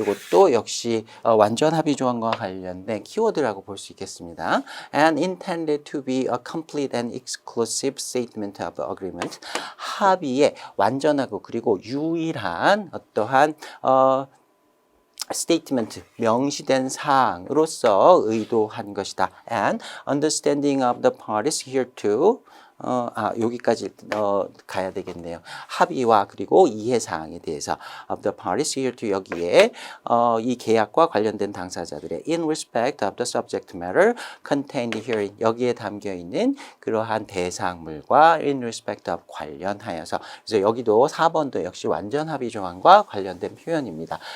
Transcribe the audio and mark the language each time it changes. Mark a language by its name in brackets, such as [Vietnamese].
[Korean] 이것도 역시 완전 합의 조항과 관련된 키워드라고 볼 수 있겠습니다. [English] And intended to be a complete and exclusive statement of agreement. [Korean] 합의의 완전하고 그리고 유일한 어떠한 statement, 명시된 사항으로서 의도한 것이다. [English] And understanding of the parties hereto [Korean] 여기까지 가야 되겠네요. 합의와 그리고 이해사항에 대해서 [English] of the parties hereto [Korean] 여기에 이 계약과 관련된 당사자들의 [English] in respect of the subject matter contained herein [Korean] 여기에 담겨 있는 그러한 대상물과 in respect of 관련하여서 그래서 여기도 4번도 역시 완전 합의 조항과 관련된 표현입니다.